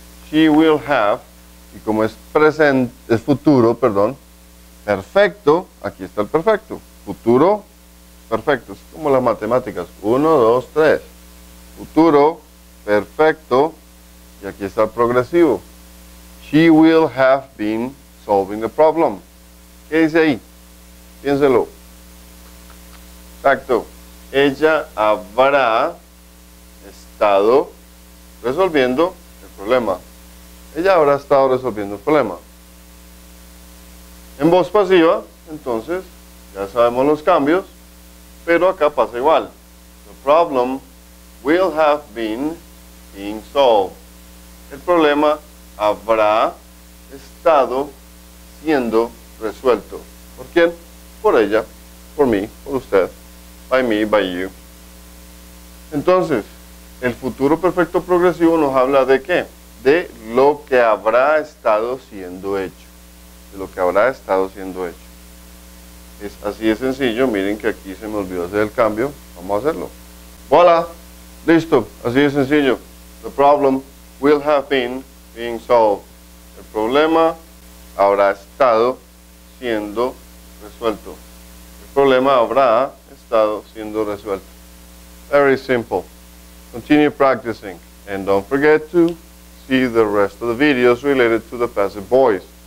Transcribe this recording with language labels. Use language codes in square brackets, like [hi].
[en] She will have, [es] y como es presente, es futuro, perdón, perfecto, aquí está el perfecto, futuro, perfecto, es como las matemáticas, 1, 2, 3, futuro, perfecto, y aquí está el progresivo. [en] She will have been solving the problem. [es] ¿Qué dice ahí? Piénselo. Exacto. Ella habrá estado resolviendo el problema. Ella habrá estado resolviendo el problema. En voz pasiva, entonces, ya sabemos los cambios, pero acá pasa igual. [en] The problem will have been being solved. [es] El problema habrá estado siendo resuelto. ¿Por quién? Por ella, por mí, por usted, [en] by me, by you. [es] Entonces, el futuro perfecto progresivo nos habla de ¿qué? De lo que habrá estado siendo hecho. De lo que habrá estado siendo hecho. Es así de sencillo. Miren que aquí se me olvidó hacer el cambio. Vamos a hacerlo. ¡Voilà! Listo, así de sencillo. [en] The problem will have been being solved. [es] El problema habrá estado siendo resuelto. El problema habrá estado siendo resuelto. [en] Very simple. Continue practicing. And don't forget to see the rest of the videos related to the passive voice.